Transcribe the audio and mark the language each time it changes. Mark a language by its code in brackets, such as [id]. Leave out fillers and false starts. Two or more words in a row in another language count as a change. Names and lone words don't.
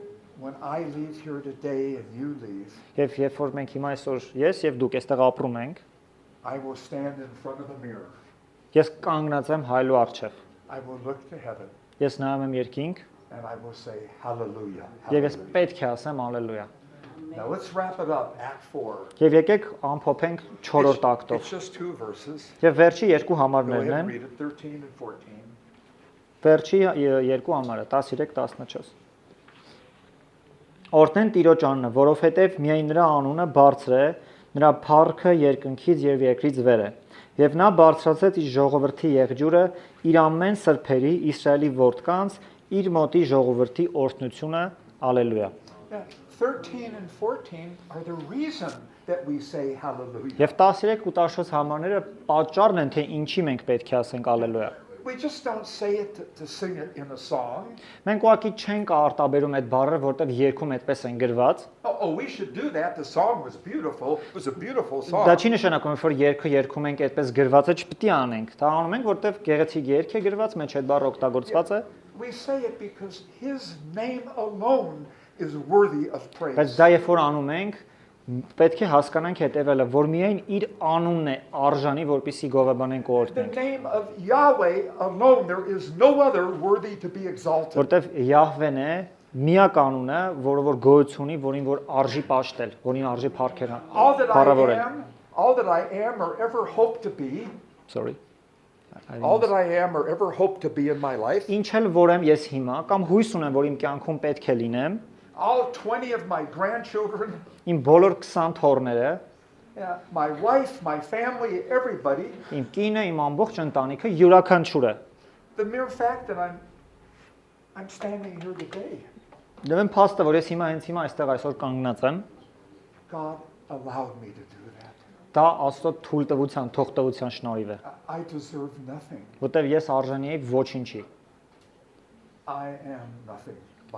[en] When I leave here today and you leave, [hy] Եվ երբ որ մենք հիմա այսօր ես եւ դուք այստեղ ապրում ենք, [en] I will stand in front of the mirror. [hy] ես կանգնած եմ հայլու առջև։ [en] I will look to heaven [hy] Ես նայում եմ երկինք [en] and I will say hallelujah. [hy] եւ ես [en] Hallelujah. [hy] պետք է ասեմ ալելույա։ [en] Now let's wrap it up. Act 4. [hy] Եվ եկեք ամփոփենք 4-րդ ակտով։ [en] It's just two verses. [hy] Եվ վերջի երկու [en] Go [hy] համարներն [en] ahead [hy] են։ [en] and read it, 13 and 14. [hy] Վերջի երկու համարը 13-14։ Օրհնեն Տիրոջ անունը, որովհետև միայն նրա անունը բարձր է, նրա փառքը երկնքից եւ երկրից վեր է։ Եվ նա բարձրացրեց իր ժողովրդի եղջյուրը, իր ամեն սրբերի Իսրայելի որդկանց, իր մոտի ժողովրդի օրհնությունը, ալելույա։ [en] Yeah, 13 and 14 are the reason that we say hallelujah. [hy] Եվ 13 ու 14 համարները պատճառն են, թե ինչի մենք պետք է ասենք ալելույա։ [en] We just don't say it to sing it in a song. [hy] Մենք ուղղակի չենք արտաբերում այդ բառերը, որտեղ երգում այդպես են գրված։ [en] Oh, we should do that. The song was beautiful. It was a beautiful [hy] Դա [en] song. [hy] չի նշանակում, որ երգը երգում ենք այդպես գրված է, չպետք է անենք։ Դա անում ենք, որտեղ գեղեցիկ երգ է գրված, մեջ այդ բառը օգտագործված է, [en] We say it because his name alone is worthy of praise. [hy] բայց դա երբ որ անում ենք, պետք է հասկանանք հետևելը, որ միայն իր անունն է արժանի, որպեսզի գովաբանենք ու [en] The [hy] օրհնենք, [en] name of Yahweh alone, there is no other worthy to be exalted. [hy] որտեղ Յահվեն է միակ անունը, որը որ գոյություն ունի, որին որ արժի պաշտել, որին արժի փառքել, [en] All that [hy] փառավորել։ [en] all that I am or ever hope to be, Sorry։ all that I am or ever hope to be in my life, [hy] Ինչ էլ որ եմ ես հիմա, կամ հույս ունեմ, որ իմ կյանքում պետք է լինեմ, [en] all 20 of my grandchildren, [hy] իմ բոլոր 20 թոռները, [en] yeah, my wife, my family, everybody, [hy] իմ կինը, իմ ամբողջ ընտանիքը յուրաքանչյուրը [en] the mere fact that I'm standing here today, [hy] Դեմ փաստը, որ ես հիմա այստեղ այսօր կանգնած եմ, [en] God allowed me to do that. [hy] դա Աստծո թույլտվության, թողտվության շնորհիվ է, [en] I deserve nothing. [hy] որտեղ ես արժանի եմ ոչինչի։ [en] I am nothing by